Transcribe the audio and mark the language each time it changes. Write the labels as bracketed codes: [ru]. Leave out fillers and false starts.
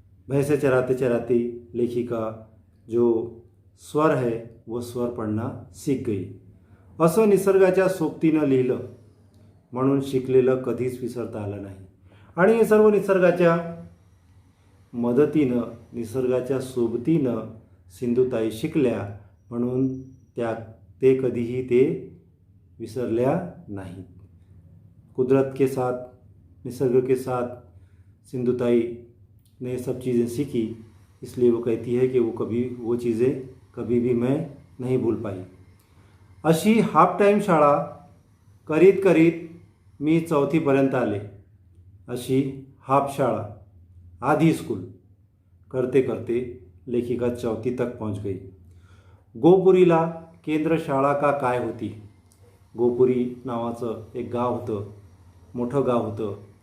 [hi] भैंसे चराते लेखिका जो स्वर है वो स्वर पढ़ना सीख गई. [mr] असं निसर्गाच्या सोबतीनं लिहिलं म्हणून शिकलेलं कधीच विसरता आलं नाही. आणि हे सर्व निसर्गाच्या मदतीनं, निसर्गाच्या सोबतीनं सिंधुताई शिकल्या, म्हणून ते कधीही ते विसरल्या नाहीत. [hi] कुदरत के साथ, निसर्ग के साथ सिंधुताई ने सब चीज़ें सीखी, इसलिए वो कहती है कि वो चीज़ें कभी भी मैं नहीं भूल पाई. [mr] अशी हाफ टाईम शाळा करीत करीत मी 4थीपर्यंत आले. अशी हाफ शाळा, [hi] आधी स्कूल करते करते लेखिका 4थी तक पहुंच गई. [mr] गोपुरीला केंद्र शाळा का काय होती. गोपुरी नावाचं एक गाव होतं, मोठं गाव होतं.